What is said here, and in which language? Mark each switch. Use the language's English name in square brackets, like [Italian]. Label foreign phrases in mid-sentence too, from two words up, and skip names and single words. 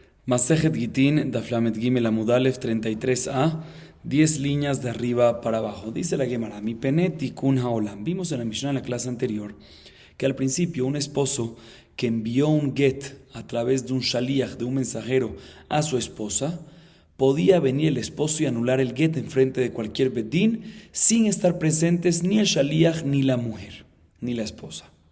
[Spanish] Masejet Gitin, [Hebrew] דף למד גימל עמוד אלף [Spanish] 33a, 10 líneas de arriba para abajo. Dice la Gemara, [Hebrew] מפני תיקון העולם. [Spanish] Vimos en la Mishnah en la clase anterior que al principio un esposo que envió un get a través de un shaliach, de un mensajero, a su esposa, podía venir el esposo y anular el get en frente de cualquier bedín sin estar presentes ni el shaliach, ni la mujer, ni la esposa.